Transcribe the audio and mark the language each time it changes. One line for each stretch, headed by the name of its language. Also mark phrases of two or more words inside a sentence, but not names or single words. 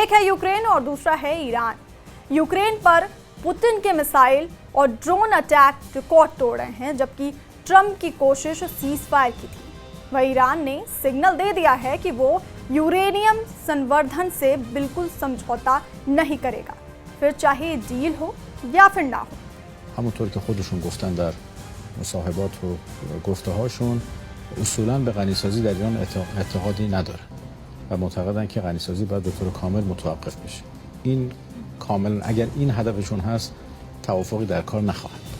Hindi: एक है यूक्रेन और दूसरा है ईरान। यूक्रेन पर पुतिन के मिसाइल और
English: drone attack
Hindi: रिकॉर्ड तोड़ रहे हैं, जबकि ट्रंप की कोशिश सीजफायर की थी। वह ईरान ने सिग्नल दे दिया है कि वो यूरेनियम संवर्धन से बिल्कुल समझौता नहीं करेगा, फिर चाहे डील हो या फिर ना हो।
Persian: همونطور که خودشون گفتن در مصاحبات و گفته‌هاشون اصولاً به غنیسازی در ایران اعتقادی نداره و معتقدن که غنیسازی باید به طور کامل متوقف بشه. این کاملا اگر این هدفشون هست توافقی در کار نخواهد بود.